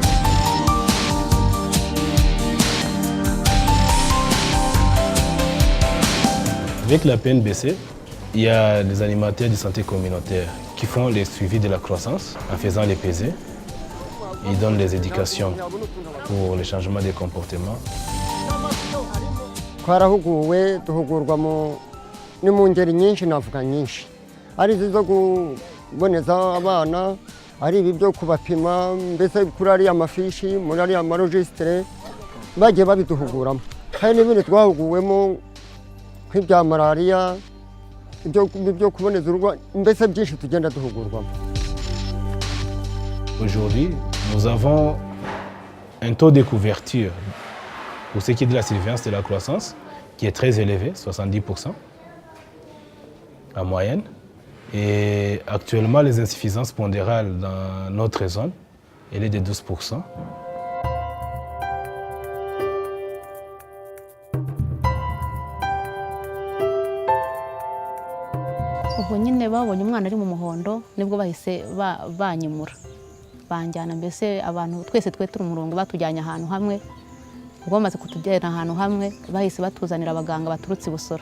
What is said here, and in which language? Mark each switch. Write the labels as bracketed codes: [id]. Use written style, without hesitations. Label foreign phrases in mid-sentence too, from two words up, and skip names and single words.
[fr] Avec la PNBC, il y a des animateurs de santé communautaire qui font les suivis de la croissance en faisant les pesées. Ils donnent les éducations pour le changement des comportements. [rw] twarahuguwe duhugurwa ni mu ngeri nyinshi navuga nyinshi ari izo kuboneza abana ari ibi byo kubapima mbese kuri ariya mafishi muri ariya marojisitire bagiye babiduhuguramo hari n'ibindi twahuguwemo nk'ibya malariya ibyo kuboneza urugo mbese byinshi tugenda duhugurwamo. [fr] Aujourd'hui, nous avons un taux de couverture pour ce qui est de la surveillance de la croissance qui est très élevé, 70% en moyenne. Et actuellement, les insuffisances pondérales dans notre zone, elle est de 12%. [rw] ubwo nyine babonye umwana ari mu muhondo nibwo bahise banyimura banjyana mbese abantu twese twe turi umurongo batujyanye ahantu hamwe ubwo bamaze kutujyana ahantu hamwe bahise batuzanira abaganga baturutse Busoro.